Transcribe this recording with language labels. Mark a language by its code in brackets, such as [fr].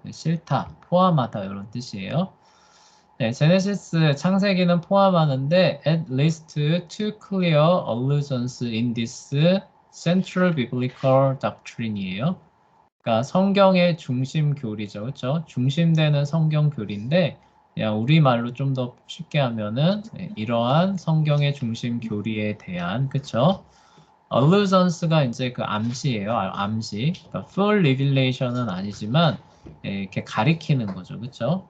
[ko] 네, 싫다, 포함하다 이런 뜻이에요. 네, 제네시스 창세기는 포함하는데 [en] at least two clear allusions in this central biblical doctrine이에요. [ko] 그러니까 성경의 중심 교리죠, 그렇죠? 중심되는 성경 교리인데 그냥 우리말로 좀 더 쉽게 하면은 이러한 성경의 중심 교리에 대한, 그렇죠? allusions가 이제 그 암시예요. 암시. 그러니까 full revelation은 아니지만 이렇게 가리키는 거죠. 그렇죠?